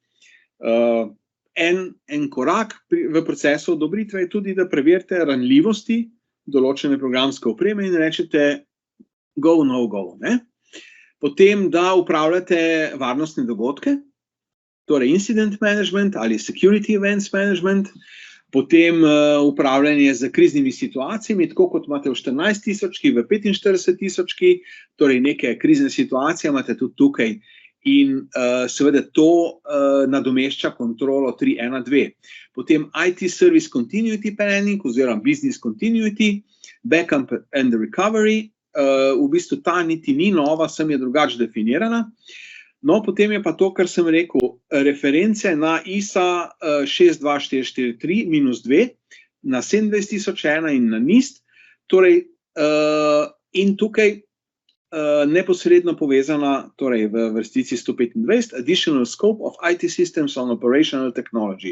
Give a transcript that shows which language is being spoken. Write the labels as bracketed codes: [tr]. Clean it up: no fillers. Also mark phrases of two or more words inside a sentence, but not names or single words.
[sl] En korak v procesu odobritve je tudi, da preverite ranljivosti določene programske opreme in rečete [en] go, no go. [sl] Potem, da upravljate varnostne dogodke, torej [en] incident management [sl] ali [en] security events management, [sl] potem upravljanje z kriznimi situacijami, tako kot imate v 14.000, v 45.000, torej neke krizne situacije imate tudi tukaj in seveda to nadomešča kontrolo 3.1.2. [en] Potem IT Service Continuity Planning oziroma Business Continuity, Backup and Recovery, [sl] v bistvu ta niti ni nova, sem je drugače definirana. No, potem je pa to, kar sem rekel, reference na ISA 62443-2 na 27001 in na NIST, torej in tukaj neposredno povezana, torej v vrstici 125, [en] Additional Scope of IT Systems on Operational Technology.